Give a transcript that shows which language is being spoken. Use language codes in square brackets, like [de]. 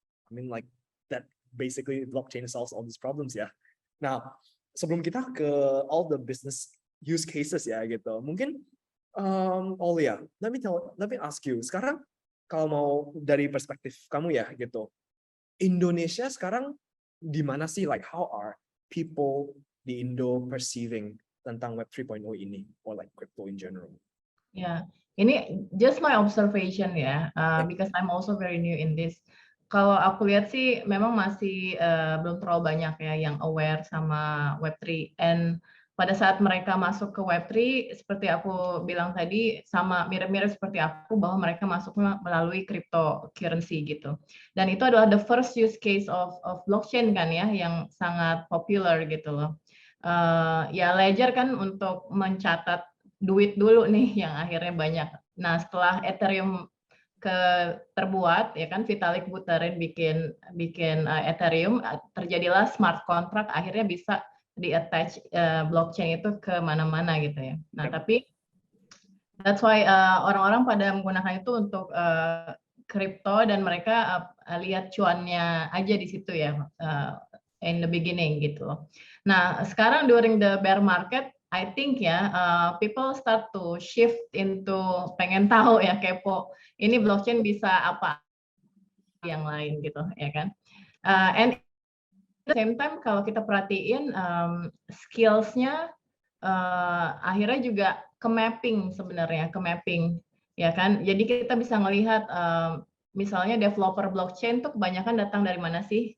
[en] I mean like that basically blockchain solves all these problems ya. [id] Nah, sebelum kita ke [en] all the business use cases [id] ya gitu. [en] Mungkin Aulia, let me ask you. [id] Sekarang kalau mau dari perspektif kamu ya gitu. Indonesia sekarang di mana sih, [en] like how are people [id] di Indo [en] perceiving tentang Web 3.0 ini, or like crypto in general? Ya, ini just my observation ya, because I'm also very new in this. [id] Kalau aku lihat sih, memang masih belum terlalu banyak ya yang aware sama Web 3. And pada saat mereka masuk ke Web 3, seperti aku bilang tadi, sama mirip-mirip seperti aku, bahwa mereka masuknya melalui cryptocurrency gitu. Dan itu adalah [en] the first use case of blockchain [id] kan ya, yang sangat popular gitu loh. Ya Ledger kan untuk mencatat duit dulu nih yang akhirnya banyak. Nah setelah Ethereum terbuat ya kan, Vitalik Buterin bikin Ethereum, terjadilah smart contract, akhirnya bisa di-attach blockchain itu ke mana-mana gitu ya. Nah tapi [en] that's why [id] orang-orang pada menggunakan itu untuk crypto, dan mereka lihat cuannya aja di situ ya, [en] in the beginning [id] gitu loh. [en] Nah, sekarang during the bear market, I think ya, people start to shift into [id] pengen tahu ya, kepo. Ini blockchain bisa apa yang lain gitu, ya kan? [en] And at the same time, [id] kalau kita perhatiin skills-nya akhirnya juga ke mapping sebenarnya, ya kan? Jadi kita bisa melihat misalnya developer blockchain tuh kebanyakan datang dari mana sih?